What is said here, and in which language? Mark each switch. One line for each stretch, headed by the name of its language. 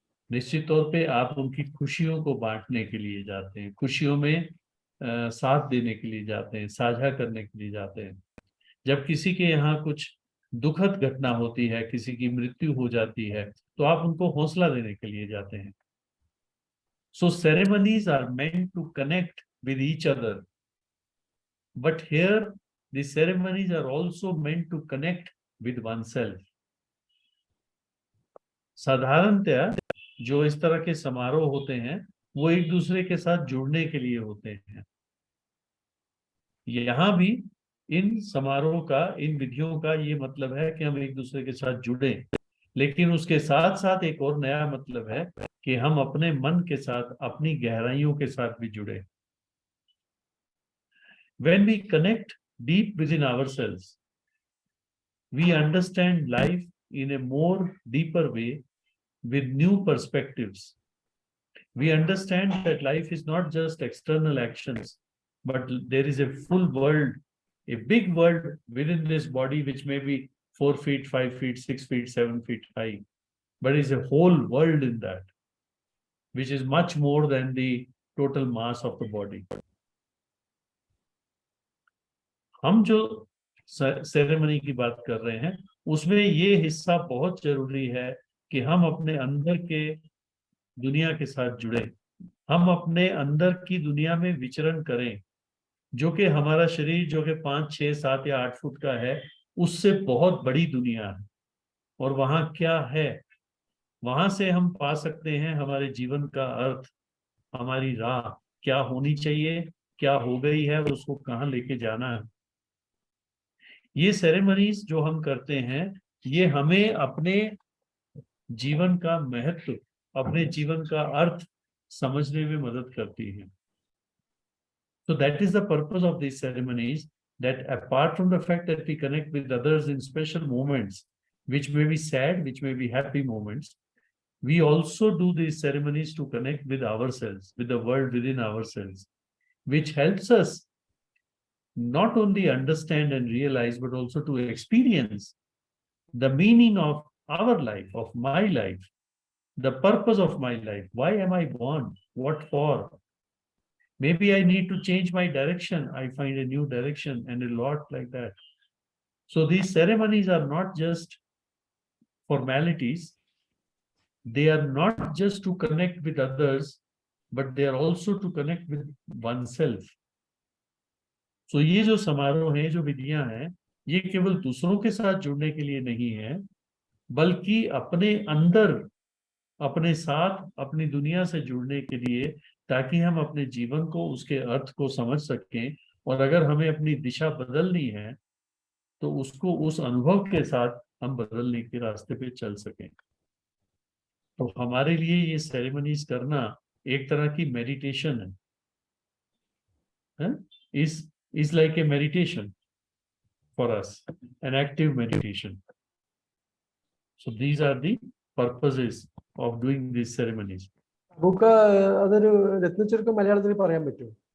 Hindi: निश्चित तौर पे आप उनकी खुशियों को बांटने के लिए जाते हैं, खुशियों में साथ देने के लिए जाते हैं, साझा करने के लिए जाते हैं। जब किसी के यहाँ कुछ दुखद घटना होती है, किसी की मृत्यु हो जाती है, तो आप उनको हौसला देने के लिए जाते हैं।
English: So ceremonies are meant to connect with each other, but here the ceremonies are also meant to connect with oneself. साधारणतया
Hindi: जो इस तरह के समारोह होते हैं वो एक दूसरे के साथ जुड़ने के लिए होते हैं। यहाँ भी इन समारोह का, इन विधियों का ये मतलब है कि हम एक दूसरे के साथ जुड़े, लेकिन उसके साथ साथ एक और नया मतलब है कि हम अपने मन के साथ, अपनी गहराइयों के साथ भी जुड़े।
English: When we connect deep within ourselves, we understand life in a more deeper way with new perspectives. We understand that life is not just external actions, but there is a full world, a big world within this body, which may be 4 feet, 5 feet, 6 feet, 7 feet high, but is a whole world in that, which is much more than the total mass of the body.
Hindi: हम जो ceremony की बात कर रहे हैं उसमें ये हिस्सा बहुत जरूरी है कि हम अपने अंदर के दुनिया के साथ जुड़े, हम अपने अंदर की दुनिया में विचरण करें, जो कि हमारा शरीर जो कि 5, 6, 7 या 8 फुट का है, उससे बहुत बड़ी दुनिया है। और वहां क्या है, वहां से हम पा सकते हैं हमारे जीवन का अर्थ, हमारी राह क्या होनी चाहिए, क्या हो गई है, उसको कहाँ लेके जाना है। ये सेरेमनीज जो हम करते हैं ये हमें अपने जीवन का महत्व, अपने जीवन का अर्थ समझने में मदद करती है।
English: So that is the purpose of these ceremonies, that apart from the fact that we connect with others in special moments, which may be sad, which may be happy moments, we also do these ceremonies to connect with ourselves, with the world within ourselves, which helps us not only understand and realize, but also to experience the meaning of our life, of my life, the purpose of my life. Why am I born? What for? Maybe I need to change my direction. I find a new direction and a lot like that. So these ceremonies are not just formalities. They are not just to connect with others, but they are also to connect with oneself.
Hindi: So ये जो समारोह हैं, जो विधियां हैं, ये केवल दूसरों के साथ जुड़ने के लिए नहीं है, बल्कि अपने अंदर, अपने साथ, अपनी दुनिया से जुड़ने के लिए, ताकि हम अपने जीवन को, उसके अर्थ को समझ सकें, और अगर हमें अपनी दिशा बदलनी है तो उसको उस अनुभव के साथ हम बदलने के रास्ते पे चल सकें। तो हमारे लिए ये सेरेमनीज करना एक तरह की मेडिटेशन है,
English: is like a meditation for us, an active meditation. So these are the purposes of doing these ceremonies.
Malayalam: നമുക്ക് അതൊരു രത്നച്ചുരുക്കം മലയാളത്തിൽ പറയാൻ പറ്റുമോ?